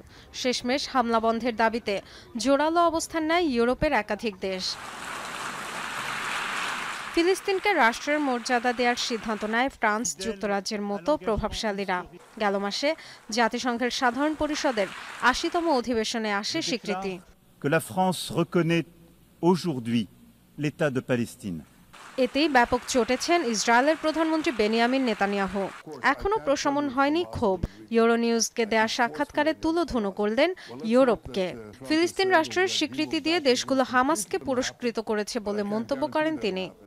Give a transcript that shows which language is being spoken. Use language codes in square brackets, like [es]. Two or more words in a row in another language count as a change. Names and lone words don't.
[bn] শেষমেশ হামলা বন্ধের দাবিতে জোরালো অবস্থান নেয় ইউরোপের একাধিক দেশ। ফিলিস্তিনকে রাষ্ট্রের মর্যাদা দেওয়ার সিদ্ধান্ত নেয় ফ্রান্স, যুক্তরাজ্যের মতো প্রভাবশালীরা। গেল মাসে জাতিসংঘের সাধারণ পরিষদের 80তম অধিবেশনে আসে স্বীকৃতি। [fr] Que la France reconnaît aujourd'hui l'État de Palestine. [bn] এতেই ব্যাপক চটেছেন ইসরায়েলের প্রধানমন্ত্রী বেনিয়ামিন নেতানিয়াহু। এখনও প্রশমন হয়নি ক্ষোভ। ইউরো নিউজকে দেয়া সাক্ষাৎকারে তুলোধুনো করলেন ইউরোপকে। ফিলিস্তিন রাষ্ট্রের স্বীকৃতি দিয়ে দেশগুলো হামাসকে পুরস্কৃত করেছে বলে মন্তব্য করেন তিনি।